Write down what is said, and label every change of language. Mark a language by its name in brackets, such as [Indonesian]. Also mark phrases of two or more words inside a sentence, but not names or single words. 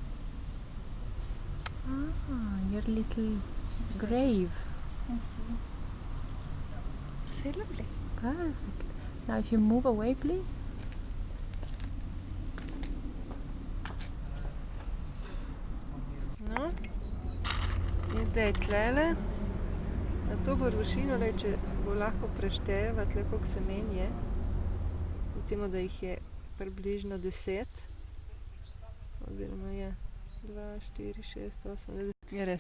[English] Your little grave. Thank you. So lovely. Perfect. Now if you move away, please. [Slovenian] No, in zdaj tlele, na to površino, če bo lahko prešteva, tle koliko semen je, recimo, da jih je približno 10, oziroma je 2, 4, 6, 8, 9, je res.